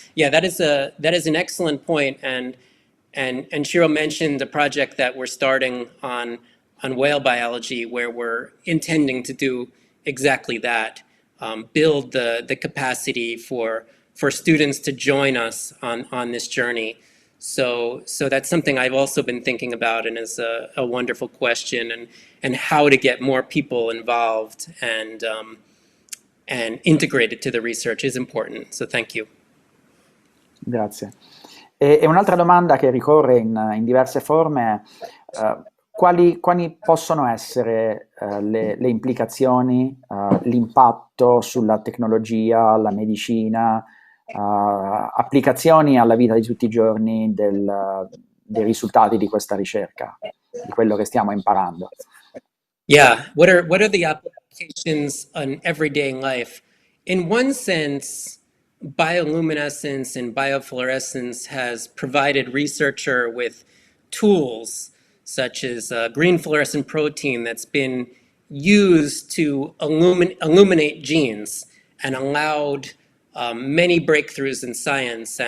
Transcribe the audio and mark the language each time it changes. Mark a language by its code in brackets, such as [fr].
[en] Yeah, that is an excellent point. And Ciro mentioned the project that we're starting on whale biology, where we're intending to do exactly that, build the capacity for students to join us on this journey. So that's something I've also been thinking about, and is a wonderful question, and how to get more people involved and integrated to the research is important. So thank you. [it] Grazie. E un'altra domanda che ricorre in diverse forme, quali possono essere le implicazioni, l'impatto sulla tecnologia, la medicina, applicazioni alla vita di tutti i giorni dei risultati di questa ricerca, di quello che stiamo imparando? [en] Yeah, what are the applications on everyday life? In one sense, bioluminescence and biofluorescence has provided researcher with tools such as green fluorescent protein that's been used to illuminate genes and allowed many breakthroughs in science.